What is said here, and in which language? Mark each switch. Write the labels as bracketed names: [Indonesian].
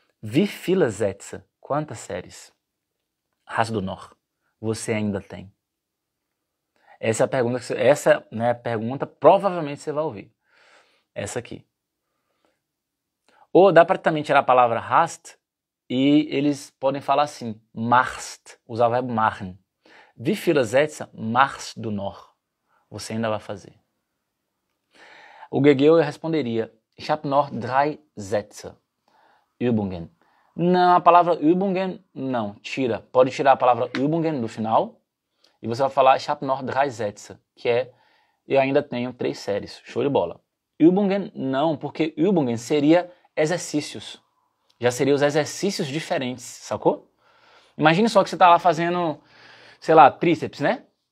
[German] Wie viele Sätze? [Portuguese] Quantas séries? [German] Hast du noch? [Portuguese] Você ainda tem. Essa é a pergunta, pergunta provavelmente você vai ouvir. Essa aqui. Ou dá para também tirar a palavra hast e eles podem falar assim, machst, usar o verbo machen. [German] Wie viele Sätze machst du noch? [Portuguese] Você ainda vai fazer. O Guegueu responderia, [German] ich habe noch 3 Sätze. Übungen. [Portuguese] Não, a palavra Übungen, não, tira. Pode tirar a palavra Übungen do final e você vai falar [German] Ich habe noch 3 Sätze, [Portuguese] que é eu ainda tenho 3 séries. Show de bola. Übungen, não, porque Übungen seria exercícios. Já seriam os exercícios diferentes, sacou? Imagine só que você tá lá fazendo, sei lá, tríceps, né?